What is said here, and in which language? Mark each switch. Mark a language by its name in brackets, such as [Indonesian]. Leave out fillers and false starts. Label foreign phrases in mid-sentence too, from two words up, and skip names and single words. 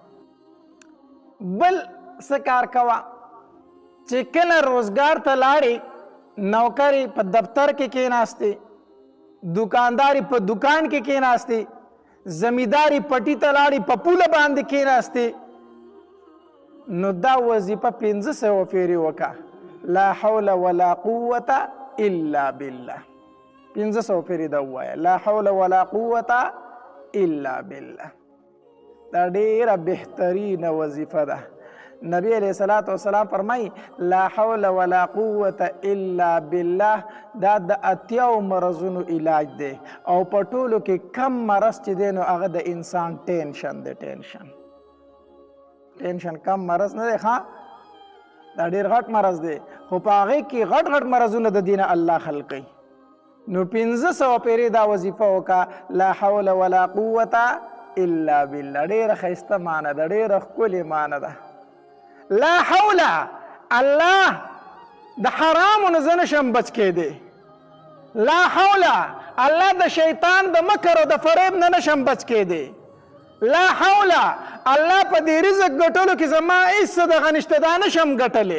[Pashto] بل څه کار کوه چې کله روزګار ته لاړې، نوکرې په دفتر کې کېناستې، دکانداري په دکان کې کېناستې، زمینداري پټي ته لاړې په پوله باندې کېناستې، نو دا وظیفه 500 پیرې وکړه، [Arabic] لا حول ولا قوة الا بالله. [Pashto] 500 پیرې دا ووایه، [Arabic] لا حول ولا قوة الا بالله. [Pashto] دا ډېره بهترینه وظیفه ده. نبی [Arabic] علیہ الصلوۃ والسلام [Pashto] فرمایي [Arabic] لا حول ولا قوة الا بالله [Pashto] دا د 80 مرضونو علاج دی، او په ټولو کې کم مرض چې دی نو هغه د انسان ټینشن دی. ټینشن کم مرض نه دی، ښه دا ډېر غټ مرض دی، خو په هغې کې غټ غټ مرضونه د دینه الله خلقوي. نو 500 پیرې دا وظیفه وکړه، [Arabic] لا حول ولا قوة الا بالله. [Pashto] ډېره ښایسته معنی ده، ډېره ښکلې معنی ده. [Arabic] لا حول، [Pashto] الله د حرامو نه زه نشم بچ کېدی. [Arabic] لا حول، [Pashto] الله د شیطان د مکر او د فریب نه نشم بچ کېدی. [Arabic] لا حول، [Pashto] الله په دې رزق ګټلو کې زما هېڅ څه دغه نشته، دا نشم ګټلی.